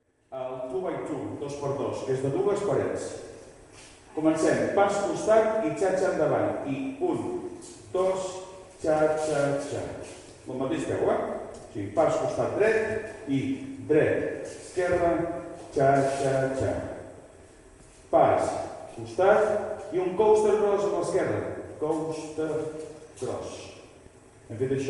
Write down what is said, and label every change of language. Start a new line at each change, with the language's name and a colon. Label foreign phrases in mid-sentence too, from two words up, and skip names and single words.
Catalan: el 2x2, 2x2, que és de dues parets. Comencem, pas costat i xa-xa endavant. I 1, 2, xa-xa-xa. El mateix peu, O sigui, pas costat dret i dret, esquerra, xa-xa-xa. Pas, costat i un
English: coaster cross
Catalan: amb l'esquerra.
English: Coaster cross.
Catalan: Hem fet això.